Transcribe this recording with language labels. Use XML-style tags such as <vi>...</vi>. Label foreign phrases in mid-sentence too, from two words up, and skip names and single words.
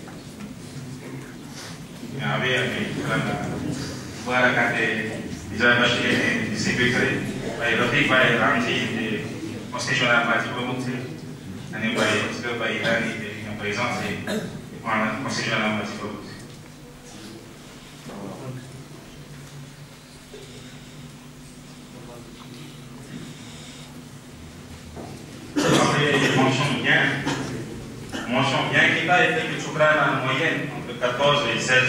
<gu>આવે અને દ્વારા ખાતે બીજા વર્ષે સ્વીકાર કરે ભાઈ રફીકભાઈ રામજી જે મુસ્લિમ સોલનના માજી પ્રમુખ છે અને ભાઈ અસ્કરભાઈ ઈરાની જે પ્રેઝન્ટ છે પણ મુસ્લિમ સોલનના માજી પ્રમુખ</gu> <fr>mention bien qui va être que tu prends en moyenne entre 14 et 16.</fr>